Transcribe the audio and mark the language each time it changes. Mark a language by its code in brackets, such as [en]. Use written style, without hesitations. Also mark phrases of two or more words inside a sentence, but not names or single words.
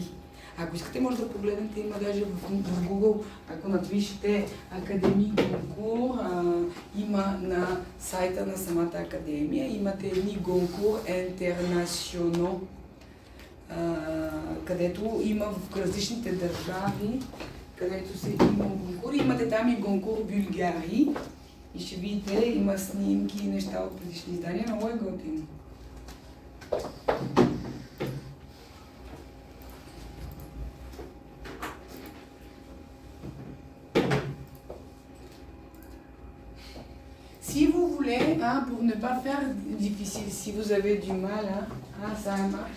[bg] Ако искате, може да погледнете, има даже в Google, ако надвишите Академия Гонкур, има на сайта на самата академия, имате едни Гонкур Интернационал, където има в различните държави, където се има Гонкур. Имате там и Гонкур Bulgarie и ще видите, има снимки и неща от предишни издания, много е готино. [fr] Si vous voulez, pour ne pas faire difficile, si vous avez du mal, ça marche.